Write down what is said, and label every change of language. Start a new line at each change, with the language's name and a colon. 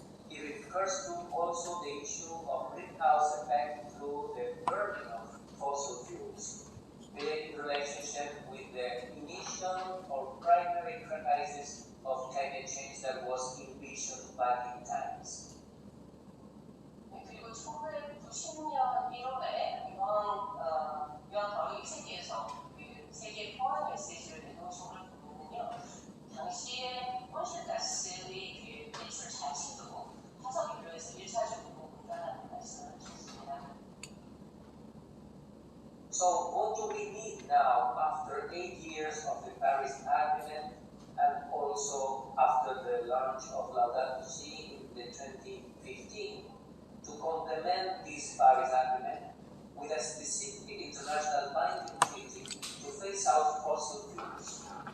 English: It refers to also the issue of greenhouse effect through the burning of fossil fuels, in relationship with the initial or primary crisis of climate change that was envisioned back in times.
Korean: 네, 그리고 1990년 1월에 이런 바로 세계에서 그 세계 평화 메시지를 내놓으신 걸 보면요, 당시에 온실가스의 그 배출 자체도 화석 연료에서 1차적으로 온다는 말씀을 주셨습니다.
English: So what do we need now after 8 years of the Paris Agreement and also after the launch of Laudato Si in the 2015 to complement this Paris Agreement with a specific international binding treaty to phase out fossil fuels?